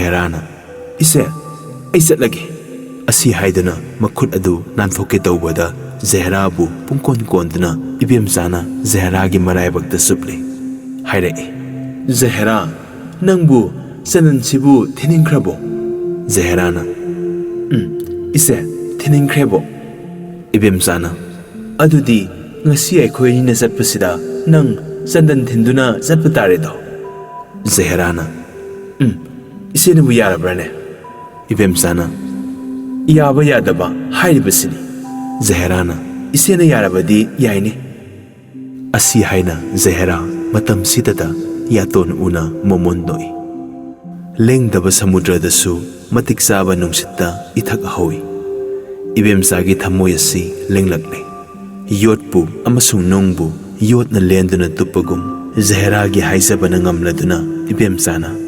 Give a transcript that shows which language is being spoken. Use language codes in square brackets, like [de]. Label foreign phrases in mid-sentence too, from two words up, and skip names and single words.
[mni] Jaherana ise ai chatlage Asi haidana makhut adu nanthokke tawbada Jahera bu pungkon konduna ibemchana Jahera gi maraibakta suple hairae Jahera nangbu sanan sibu thiningkrabo Jahera na ise thiningkrebo ibemchana adudi ngasi aikhoi ni satpasida nang sandan thinduna satpa tare do Jahera na ise ne bu yarabrane ibemchana yaba yadaba hairibasini Jahera na ise na yarabadi yaine asi haina Jahera matam sidada yaton una momondoi lengdaba samudra dasu matik saba nungsitta ithak hawi ibemsagi thamoi asi lenglakle yotpu amasung nongbu yotna lenduna tupagum Jahera gi haisabana ngamladuna ibemsana